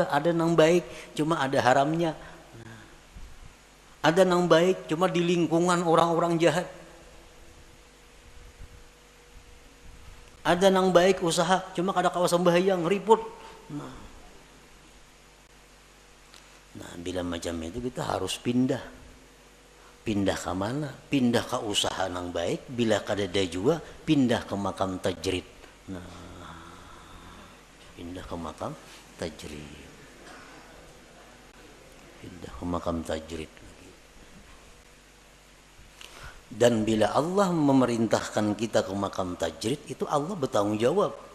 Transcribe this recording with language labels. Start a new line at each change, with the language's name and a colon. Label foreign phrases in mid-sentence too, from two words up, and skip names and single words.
Banjar: Ada nang baik cuma ada haramnya, ada nang baik cuma di lingkungan orang-orang jahat, ada nang baik usaha cuma kada kawasan bahaya ngeriput.
Indonesian: Nah, bila macam itu kita harus pindah. Pindah ke mana?
Banjar: Pindah ke usaha nang baik. Bila kadada juga, pindah ke
Arabic: مقام تجريد.
Banjar: Nah, pindah ke
Arabic: مقام تجريد.
Banjar: Pindah ke
Arabic: مقام تجريد.
Indonesian: Dan bila Allah memerintahkan kita ke
Arabic: مقام تجريد,
Indonesian: itu Allah bertanggung jawab.